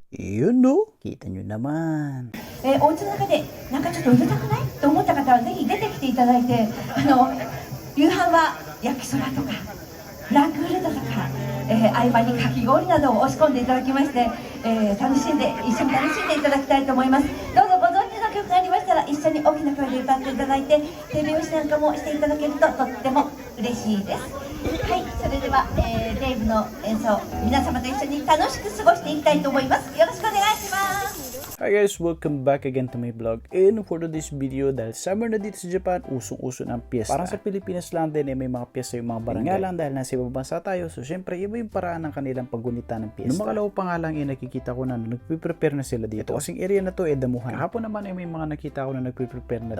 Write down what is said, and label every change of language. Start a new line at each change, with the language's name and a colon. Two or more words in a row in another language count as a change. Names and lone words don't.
Filipino: Yun no, kita nyo naman.
Japanese: お家の中でなんかちょっとうるさくないと思った方はぜひ出てきていただいて、夕飯は焼きそばとかラクールだとか、合間にかき氷などを押し込んでいただきまして、楽しんで一緒に楽しんでいただきたいと思います。どうぞご存知の曲がありましたら一緒に大きな声で歌っていただいて手拍子なんかもしていただけるととっても嬉しいです。はい、それでは、レイブの演奏皆様と一緒に楽しく過ごしていきたいと思います。よろしくお願いします。
English: Hi guys, welcome back again to my vlog. And for today's video,
Filipino: dahil summer na dito sa Japan, usong-uso ng piyesta. Parang sa Pilipinas lang din may mga piyesta yung mga barangay. Nga lang dahil nasa ibang bansa tayo, so syempre iba yung paraan ng kanilang paggunita ng piyesta. Nung makalaw pa nga lang nakikita ko na nagpe-prepare na sila dito. Ito kasing area na to damuhan. Kahapon naman may mga nakita ko na nagpe-prepare na dito.